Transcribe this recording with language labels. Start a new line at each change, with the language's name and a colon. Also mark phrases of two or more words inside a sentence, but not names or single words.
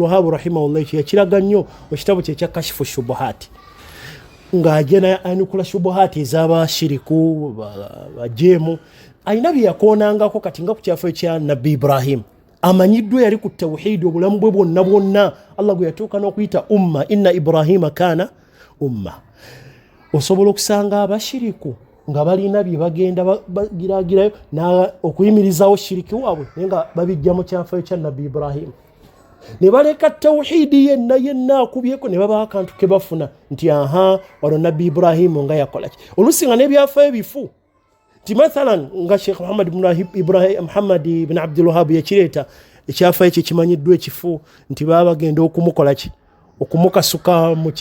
Ganda: Wahhab rahimahullah yakiraga nnyo mu kitabo kye kya Kashfu Shubuhat ng'agenda anukula shubuhati ez'abashiriku bajemu ayina bye yakoonangako kati nga ku kyafo ekya Nabbi Ibrahim amanyiddwa yali ku tawhidi obulamu bwe bwonna Allah gwe yatuuka n'okuyita umma
Arabic: إن إبراهيم كان أمة
Ganda: osobola okusanga abashiriku nga balina bye bagenda bagiragirayo okuyimirizawo shiriki waabwe naye nga babijja mu kyafo ekya Nabbi Ibrahim ne baleka tawhidi yenna akubyeko ne baba akantu ke bafuna nti wano Nabbi Ibrahim nga yakola ki oluusi nga n'ebyafaayo bifu nti mathalan nga Sheikh Muhammad ibn Abdul Wahhab yakireeta ekyafaayo kye kimanyiddwa ekifu nti baba bagenda okumukola ki okumukasuka